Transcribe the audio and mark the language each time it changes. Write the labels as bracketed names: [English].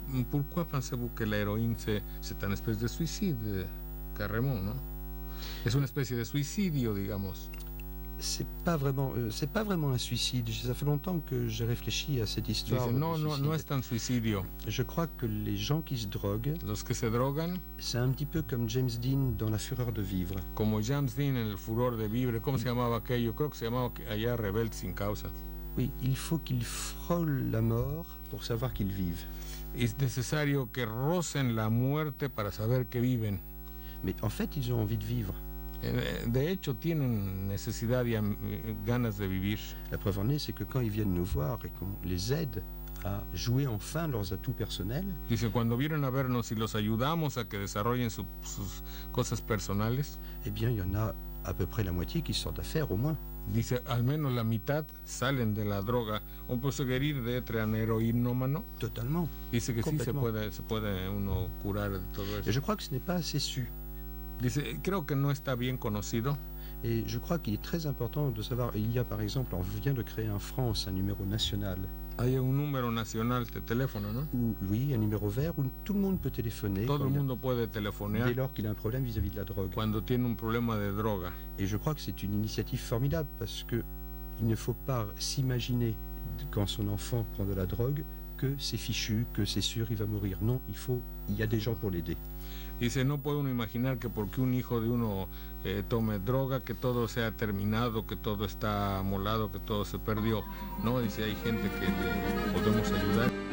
[French] Pourquoi pensez-vous que la héroïne c'est une espèce de suicide, carrément, no? [Spanish] Es una especie de suicidio, digamos. [French] C'est pas vraiment un suicide. Ça fait longtemps que j'ai réfléchi à cette histoire. [Spanish] Dice, no es tan suicidio. [French] Je crois que les gens qui se droguent, [Spanish] los que se drogan, [French] c'est un petit peu comme James Dean dans La Fureur de vivre. [Spanish] Como James Dean en El Furor de Vivre. ¿Cómo se llamaba aquello? Creo que se llamaba allá Rebelde sin causa. [French] Oui, il faut qu'ils frôlent la mort pour savoir qu'ils vivent. [Spanish] Es necesario que rocen la muerte para saber que viven. [French] Mais en fait, ils ont envie de vivre. [Spanish] De hecho, tienen necesidad y ganas de vivir. [French] La preuve en est, c'est que quand ils viennent nous voir et qu'on les aide a jouer enfin leurs atouts personnels. [Spanish] Dice, cuando vienen a vernos y los ayudamos a que desarrollen sus cosas personales. [French] Eh bien, il y en a à peu près la moitié qui sortent d'affaires, au moins. [Spanish] Dice, al menos la mitad salen de la droga. [French] ¿On peut se guérir d'être un héroïnomano? Totalement. [Spanish] Dice que sí, se puede uno curar de todo eso. [French] Et je crois que ce n'est pas assez su. [Spanish] Dice, creo que no está bien conocido. [French] Et je crois qu'il est très important de savoir, il y a par exemple, on vient de créer en France un numéro national. [Spanish] Hay un número nacional de teléfono, ¿no? [French] Oui, un numéro vert où tout le monde peut téléphoner. [Spanish] Todo el mundo puede telefonear. [French] Dès lors qu'il a un problème vis-à-vis de la drogue. [Spanish] Cuando tiene un problema de droga. [French] Et je crois que c'est une initiative formidable parce que il ne faut pas s'imaginer quand son enfant prend de la drogue que c'est fichu, que c'est sûr il va mourir. Non, il y a des gens pour l'aider. [Spanish] Dice, no puede uno imaginar que porque un hijo de uno tome droga, que todo sea terminado, que todo está amolado, que todo se perdió. No, dice, hay gente que le podemos ayudar.